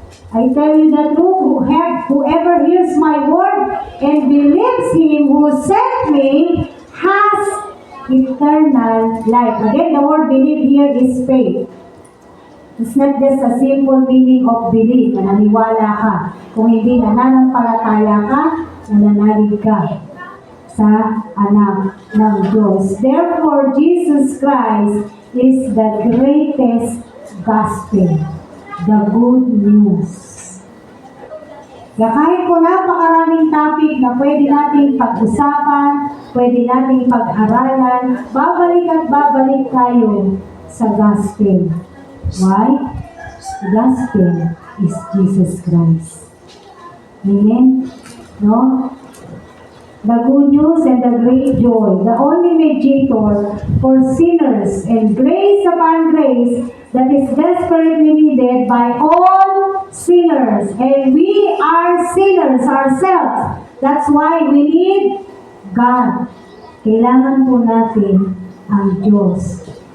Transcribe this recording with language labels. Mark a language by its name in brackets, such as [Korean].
[English] I tell you the truth, whoever hears my word and believes him who sent me has eternal life. Again, the word believe here is faith. It's not just a simple meaning of belief, [Filipino] na naniwala ka. Kung hindi nananampalataya ka, nananalig ka sa anak ng Diyos. [English] Therefore, Jesus Christ is the greatest gospel. The good news. [Filipino] Kaya kahit po napakaraming topic na pwede nating pag-usapan, pwede nating pag-aralan, babalik at babalik tayo sa gospel. Why? [English] The gospel is Jesus Christ. Amen? No? The good news and the great joy, the only mediator for sinners and grace upon grace that is desperately needed by all sinners. And we are sinners ourselves. That's why we need God. [Filipino] Kailangan po natin ang Diyos.